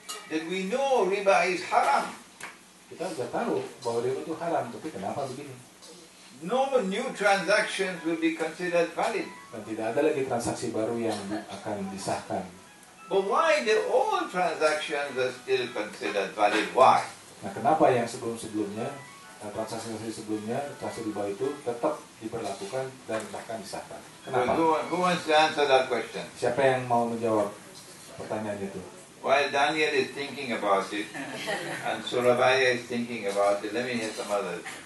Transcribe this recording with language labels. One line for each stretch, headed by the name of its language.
English: That we know riba is haram.
Indonesian: Kita sudah tahu bahwa riba itu haram, tapi kenapa begini?
English: No new transactions will be considered valid.
Indonesian: Dan tidak ada lagi transaksi baru yang akan disahkan.
English: But why the old transactions are still considered valid? Why?
Indonesian: Nah, kenapa yang sebelum-sebelumnya, transaksi sebelumnya, transaksi riba itu tetap diberlakukan dan bahkan disahkan? Kenapa?
English: Who wants to answer that question?
Indonesian: Siapa yang mau menjawab pertanyaan itu?
English: While Daniel is thinking about it, and Surabaya is thinking about it, let me hear some others.